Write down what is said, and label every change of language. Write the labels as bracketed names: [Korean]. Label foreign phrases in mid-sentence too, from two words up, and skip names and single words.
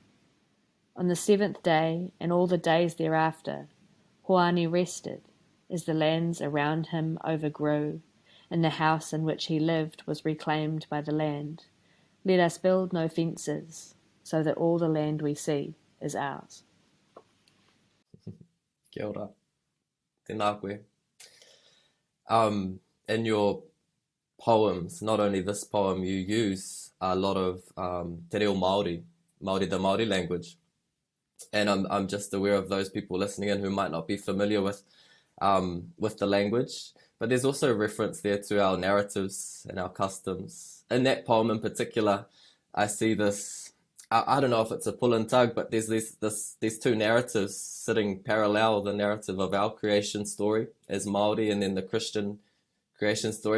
[English] On the seventh day, and all the days thereafter, Hoane rested, as the lands around him overgrew, and the house in which he lived was reclaimed by the land. Let us build no fences, so that all the land we see is ours. [Māori] Kia ora. Tēnā koe. [English] In your poems, not only this poem, you use a lot of [Māori] te reo Māori, [English] the Māori language. And I'm just aware of those people listening in who might not be familiar with the language. But there's also reference there to our narratives and our customs. In that poem in particular, I see this, I don't know if it's a pull and tug, but there's these two narratives sitting parallel, the narrative of our creation story as Māori and then the Christian creation story.